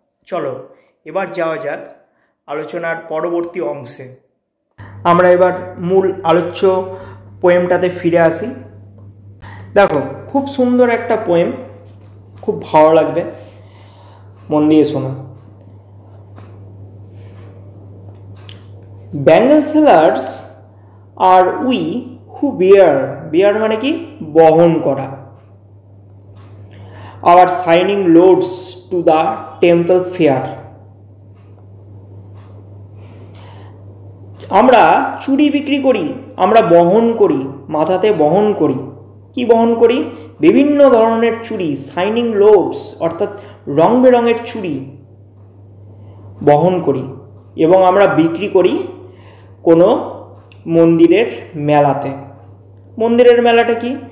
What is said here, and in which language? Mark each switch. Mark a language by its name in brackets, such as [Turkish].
[Bangla] চলো এবার যাওয়া যাক আলোচনার পরবর্তী অংশে। আমরা এবার মূল আলোচ্য পোয়েমটাতে ফিরে আসি। দেখো, খুব সুন্দর একটা পোয়েম, খুব ভালো লাগবে, মন দিয়ে শোনো। [English] Bangle sellers are we who bear [Bangla] মানে কি? বহন করা। [English] Our shining loads to the temple fair. [Bangla] আমরা চুড়ি বিক্রি করি, আমরা বহন করি, মাথাতে বহন করি। কি বহন করি? বিভিন্ন ধরনের চুড়ি, শাইনিং লোডস অর্থাৎ রং বেরঙের চুড়ি বহন করি এবং আমরা বিক্রি করি কোনো মন্দিরের মেলাতে। মন্দিরের মেলাটা কি?